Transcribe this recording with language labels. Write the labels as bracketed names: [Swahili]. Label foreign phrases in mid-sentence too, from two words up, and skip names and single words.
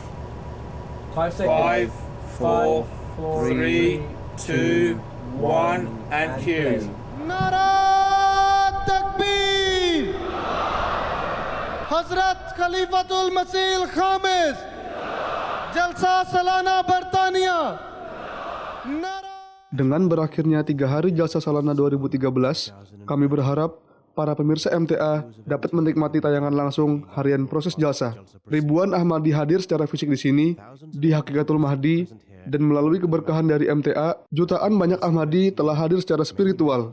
[English] 5 seconds. 5, 4, 3, 2, 1, and cue. [Urdu] نعرہ تکبیر حضرت خلیفۃ المسیح خامس جلسہ سالانہ برطانیہ نعرہ [Indonesian] Dengan berakhirnya 3 hari Jalsa Salana 2013, kami berharap para pemirsa MTA dapat menikmati tayangan langsung harian proses Jalsa. Ribuan Ahmadi hadir secara fisik di sini, di Hakikatul Mahdi, dan melalui keberkahan dari MTA, jutaan banyak Ahmadi telah hadir secara spiritual.